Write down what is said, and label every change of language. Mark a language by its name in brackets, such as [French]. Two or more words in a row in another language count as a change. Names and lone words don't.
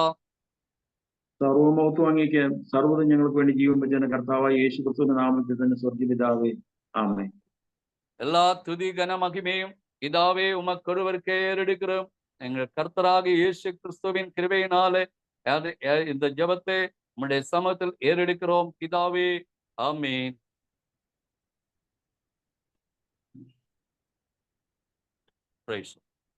[Malayalam] സർവമൗത്വം അങ്ങേക്ക്, സർവ്വതും ഞങ്ങൾക്ക് വേണ്ടി ജീവൻ വെച്ച കർത്താവായ യേശു ക്രിസ്തുവിന്റെ നാമത്തിൽ തന്നെ സ്വർഗ്ഗപിതാവേ, ആമേൻ. [Tamil] எல்லா துதி கன மகிமையும் பிதாவே உமக்கொருவருக்கே ஏறெடுக்கிறோம். எங்கள் கர்த்தராகிய இயேசு கிறிஸ்துவின் கிருபையினாலே இந்த ஜெபத்தை உம்முடைய சமூகத்தில் ஏறெடுக்கிறோம் பிதாவே, ஆமென். [English] Praise.